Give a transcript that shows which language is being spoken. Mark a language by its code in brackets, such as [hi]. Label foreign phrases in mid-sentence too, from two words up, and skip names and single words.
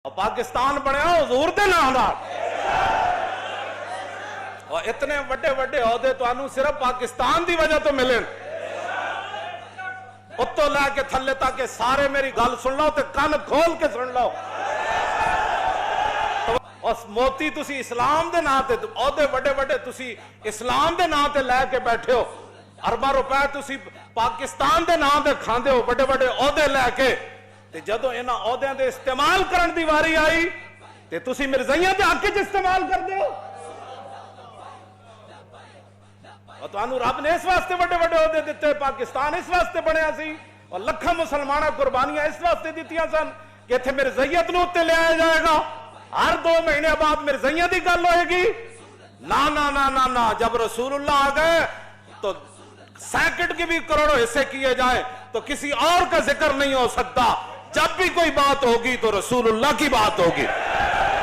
[pa] اور پاکستان بنیا حضور دے نام نال اور اتنے وڈے وڈے عہدے تو انو صرف پاکستان دی وجہ تو ملن اتو لے کے تھلے تاکہ سارے میری گل سن لو تے کان کھول کے سن لو اور موتی تسی اسلام دے نام تے عہدے وڈے وڈے تسی اسلام دے نام تے لے کے بیٹھے ہو ارباں روپے تسی پاکستان دے نام تے کھاندے ہو وڈے وڈے عہدے لے کے تے جدو انہاں عہدیاں دے استعمال کرن دی واری آئی تے تسی مرزائیاں دے حق وچ استعمال کر دیو اور تانوں رب نے اس واسطے وڈے وڈے عہدے دتے پاکستان اس واسطے بنیا سی اور لکھاں مسلماناں قربانیاں اس واسطے دتیاں سن کہ ایتھے مرزائیت نوں تے لے آیا جائے گا ہر 2 مہینے بعد مرزائیاں دی گل ہوئے گی نا نا نا نا نا [ur] جب رسول اللہ آ گئے تو سیکنڈ کی بھی کروڑوں حصے کیے جائیں تو کسی اور کا ذکر نہیں ہو سکتا جب بھی کوئی بات ہوگی تو رسول اللہ کی بات ہوگی